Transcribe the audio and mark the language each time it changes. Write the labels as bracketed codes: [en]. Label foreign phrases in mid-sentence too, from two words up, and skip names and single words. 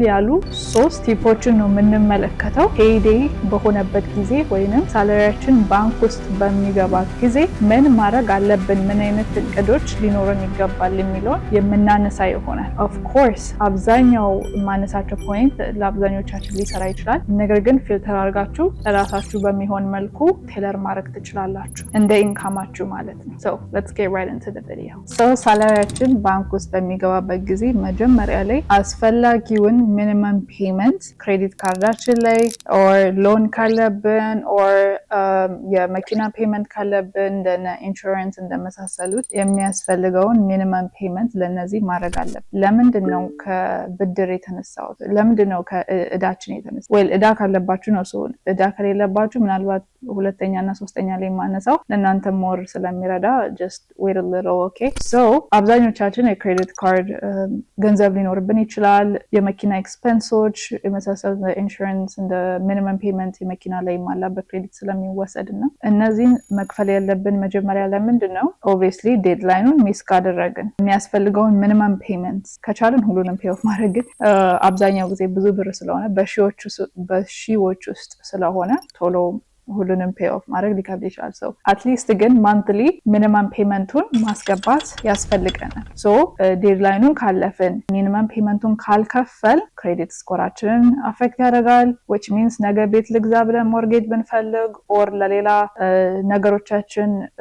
[am] ያሉ 3 ቲፖችን ነው የምንመለከተው። ፔይዴይ በሆነበት ጊዜ ወይንም ሳላሪያችን ባንክ ውስጥ በሚገባ ጊዜ ምን ማድረግ አለብን፣ ምን አይነት እቅዶች ሊኖረን ይገባል የሚለውን የምናነሳ ይሆናል። [en] of course [am] አብዛኛው የማነሳቸው ፖይንት ለአብዛኞቻችን ሊሰራ ይችላል። ነገር ግን ፊልተር አድርጋችሁ ለራሳችሁ በሚሆን መልኩ ቴለር ማድረግ ትችላላችሁ እንደ ኢንካማችሁ ማለት ነው። [en] So let's get right into the video. [am] So ሳላሪያችን ባንክ ውስጥ በሚገባበት ጊዜ መጀመሪያ ላይ አስፈላጊውን [en] minimum payment [am] ክሬዲት ካርዳችን ላይ ኦር ሎን ካለብን ኦር የመኪና ፔመንት ካለብን እንደነ ኢንሹራንስ እንደመሳሰሉት የሚያስፈልገውን [en] minimum payment [am] ለነዚህ ማድረግ አለብን። ለምንድን ነው ከብድር የተነሳው? ለምንድን ነው ከእዳችን የተነሳው? ወይ እዳ ካለባችሁ ነው። ሰው እዳ ከሌለባችሁ ምናልባት ሁለተኛ እና ሶስተኛ ላይ ማነሳው ለእናንተ ሞር ስለሚረዳ [en] just wait a little. okay so [am] አብዛኞቻችን የክሬዲት ካርድ ገንዘብ ሊኖርብን ይችላል። የመኪና ኤክስፔንሶች የመሳሰሉት ኢንሹራንስ እንደ [en] minimum payment [am] የመኪና ላይ ማላ በክሬዲት ስለሚወሰድና እነዚህን መክፈል ያለብን መጀመሪያ ለምንድን ነው? ኦብቪየስሊ ዴድላይኑን ሚስ ካደረግን የሚያስፈልገውን [en] minimum payment [am] ከቻልን ሁሉንም [en] pay off [am] ማድረግ አብዛኛው ጊዜ ብዙ ብር ስለሆነ በሺዎች ውስጥ ስለሆነ ቶሎ ሁሉንም [en] pay off [am] ማድረግ ሊከብድ ይችላል። ሰው አትሊስት ግን ማንትሊ ሚኒመም ፔመንቱን ማስገባት ያስፈልገናል። ሶ ዴድላይኑን ካለፍን ሚኒመም ፔመንቱን ካልከፈል ክሬዲት ስኮራችንን አፌክት ያደርጋል። [en] which means [am] ነገ ቤት ልግዛ ብለን ሞርጌጅ ብንፈልግ ኦር ለሌላ ነገሮቻችን